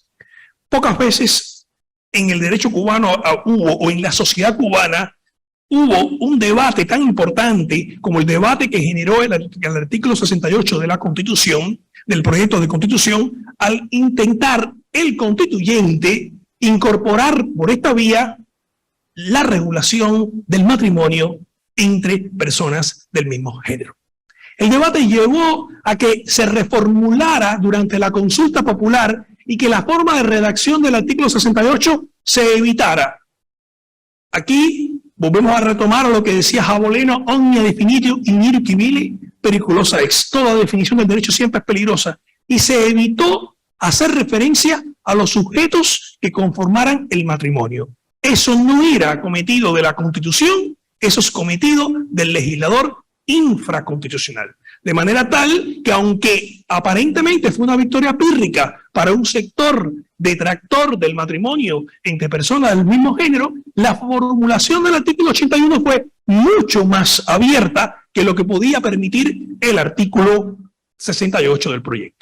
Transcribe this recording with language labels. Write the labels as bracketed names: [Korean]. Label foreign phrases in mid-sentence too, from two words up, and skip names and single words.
[Spanish] Pocas veces en el derecho cubano o en la sociedad cubana hubo un debate tan importante como el debate que generó el artículo 68 de la Constitución, del proyecto de Constitución, al intentar el constituyente incorporar por esta vía la regulación del matrimonio entre personas del mismo género. El debate llevó a que se reformulara durante la consulta popular y que la forma de redacción del artículo 68 se evitara. Aquí volvemos a retomar lo que decía Jaboleno: [Latin] omnia definitio in iure civile periculosa ex. [Spanish] Toda definición del derecho siempre es peligrosa. Y se evitó hacer referencia a los sujetos que conformaran el matrimonio. Eso no era cometido de la Constitución, eso es cometido del legislador infraconstitucional. De manera tal que, aunque aparentemente fue una victoria pírrica para un sector detractor del matrimonio entre personas del mismo género, la formulación del artículo 81 fue mucho más abierta que lo que podía permitir el artículo 68 del proyecto.